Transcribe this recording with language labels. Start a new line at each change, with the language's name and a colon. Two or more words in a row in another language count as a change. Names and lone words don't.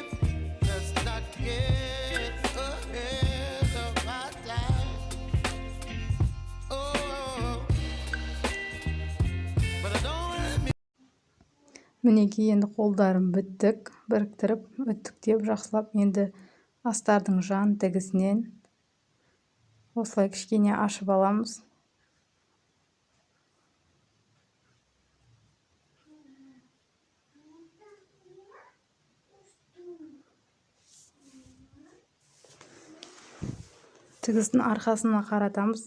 English: Let's not get ahead of my time. Oh, but I don't wanna.
Kazakh: Мінекей енді қолдарын біттік, біріктіріп, үтіктеп жақсылап, енді астардың жан тігісінен осылай кішкене ашып аламыз. Тігістің арқасына қаратамыз.